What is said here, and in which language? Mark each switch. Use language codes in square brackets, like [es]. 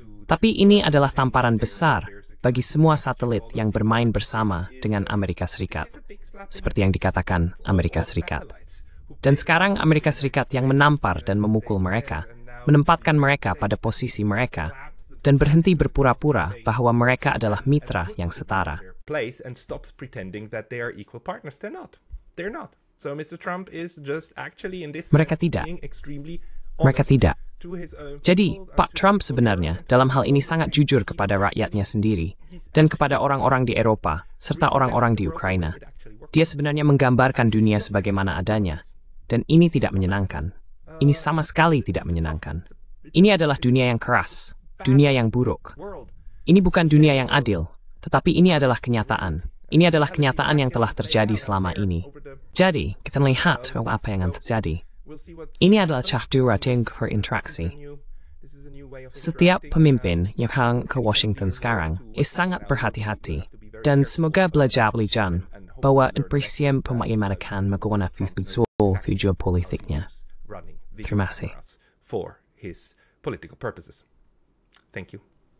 [id] Tapi ini adalah tamparan besar bagi semua satelit yang bermain bersama dengan Amerika Serikat, seperti yang dikatakan Amerika Serikat. Dan sekarang Amerika Serikat yang menampar dan memukul mereka, menempatkan mereka pada posisi mereka, dan berhenti berpura-pura bahwa mereka adalah mitra yang setara. [en] Place and stops pretending that they are equal partners. They're not. They're not. So Mr. Trump is just actually in this [id] Mereka tidak. Mereka tidak. Jadi, Pak Trump sebenarnya dalam hal ini sangat jujur kepada rakyatnya sendiri dan kepada orang-orang di Eropa serta orang-orang di Ukraina. Dia sebenarnya menggambarkan dunia sebagaimana adanya, dan ini tidak menyenangkan. Ini sama sekali tidak menyenangkan. Ini adalah dunia yang keras, dunia yang buruk. Ini bukan dunia yang adil. Tetapi ini adalah kenyataan. Ini adalah kenyataan yang telah terjadi selama ini. Jadi, kita melihat apa yang akan terjadi. Ini adalah cahdura berinteraksi. Setiap pemimpin yang akan ke Washington sekarang sangat berhati-hati. Dan semoga belajar bahwa presiden bagaimanakan menggunakan tujuan politiknya. Terima kasih. [en] For his political purposes. Thank you.